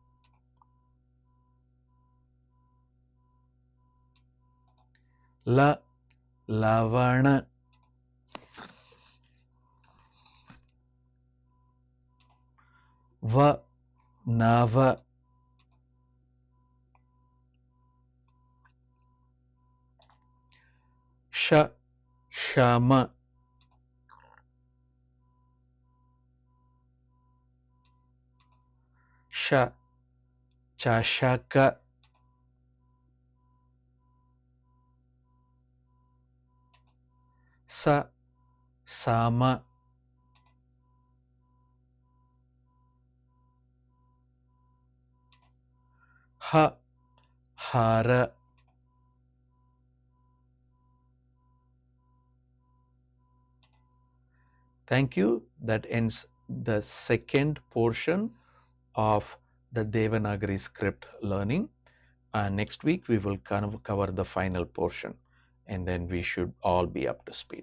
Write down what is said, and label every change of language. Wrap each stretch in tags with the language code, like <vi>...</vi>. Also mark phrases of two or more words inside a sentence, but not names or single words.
<en>la lavana va nava sha shama sha chashaka sa sama ha hara Thank you. That ends the second portion of the Devanagari script learning. Next week we will kind of cover the final portion and then we should all be up to speed.</en>